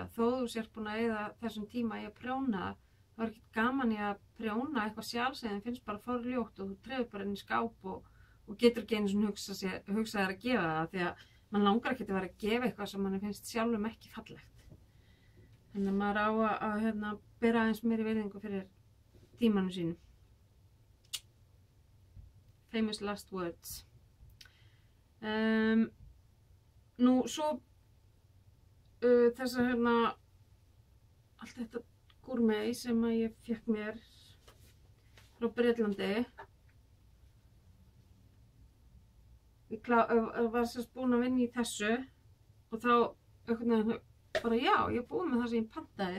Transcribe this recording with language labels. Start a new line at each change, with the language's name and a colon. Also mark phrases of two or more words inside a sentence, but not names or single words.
Icelandic: Þó þú sér búin að eyða þessum tíma í að prjóna, þá ekkert gaman í að prjóna eitthvað sjálf sem finnst bara forljótt og þú treður bara inn í skáp og getur ekki einu svona hugsa þér að gefa það, því að mann langar ekki að vera að gefa eitthvað sem mann finnst sjálfum ekki fallegt. Þannig að maður á að bera aðeins meiri virðingu fyrir tímanu sínu.
English: Famous last words.
Icelandic: Nú svo þessa allt þetta gúrmei sem að ég fékk mér frá Bretlandi. Ég var sérst búin að vinna í þessu og þá einhvern veginn bara já, ég er búin með það sem ég pantaði.